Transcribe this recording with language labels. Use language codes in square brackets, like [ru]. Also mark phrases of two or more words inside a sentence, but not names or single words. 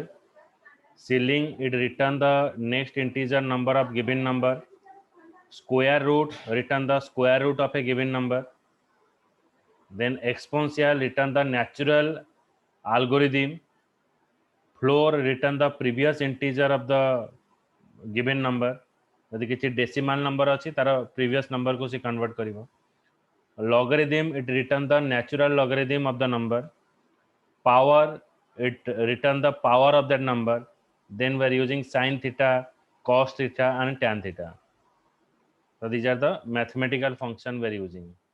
[en] Ceiling, it return the next integer number of given number. Square root, return the square root of a given number. Then exponential, return the natural algorithm. Floor, return the previous integer of the given number. [or] ଯଦି କିଛି [en] decimal number [or] ଅଛି ତାର [en] previous number [hi] को से [or] convert କରିବ. [en] Logarithm, it return the natural logarithm of the number. Power, it return the power of that number. Then we are using sin theta, cos theta, and tan theta. So these are the mathematical function we are using.